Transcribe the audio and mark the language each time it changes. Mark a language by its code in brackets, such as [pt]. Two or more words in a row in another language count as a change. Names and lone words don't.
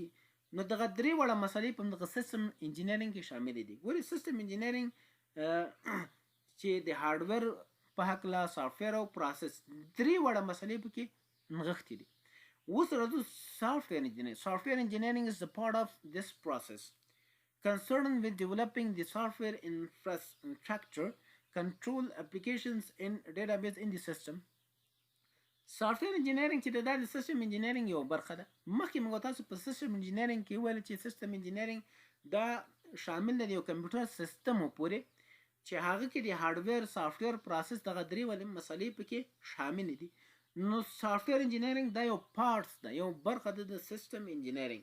[ps] نو دغه درې واړه مسلې په دغه [en] system engineering [ps] کې شاملې دي. ګورې [en] system engineering [ps] چې د هارډویر په هکله، سافټویر او پروسس درې واړه مسلې پکې نغښتې دي. اوس راځو [en] software engineering. software engineering is the part of this process concerned with developing the software infrastructure, control applications and database in the system. software engineering [ps] چې دا د [en] system engineering [ps] یو برخه ده. مخکې موږ تاسو په [en] system engineering [ps] کې ویل چې [en] system engineering [ps] دا شامل دی یو کمپیوټر سیستم پورې چې هغه کې د [en] hardware software process [ps] دغه درې ولې مسلې پکې شامل دي. نو [en] software engineering [ps] دا یو پارټس ده، یو برخه ده د [en] system engineering.